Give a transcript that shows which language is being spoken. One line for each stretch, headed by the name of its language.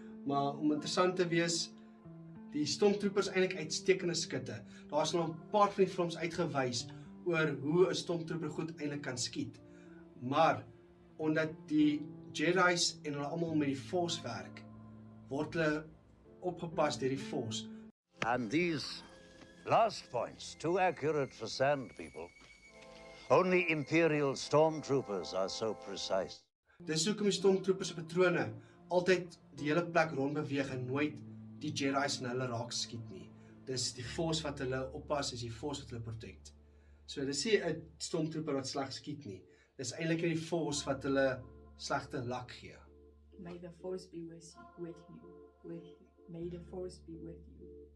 Afrikaans: Maar om interessant te wees, die Stormtroopers eintlik uitstekende skutte. Daar is nog 'n paar van die films uitgewys oor hoe 'n Stormtrooper goed eintlik kan skiet. Maar omdat die Jedi's en hulle almal met die Force werk, word hulle opgepas deur die Force.
English: And these last points, too accurate for sand people. Only Imperial stormtroopers are so precise.
Afrikaans: Dis hoekom die Stormtroopers se patrone altyd die hele plek rond beweeg en nooit die Jedi's en hulle raak skiet nie. Dis die Force wat hulle oppas, is die Force wat hulle protect. So dis nie 'n Stormtrooper wat sleg skiet nie. Dis eintlik die Force wat hulle slegte lak gee.
English: May the force be with you. May the force be with you.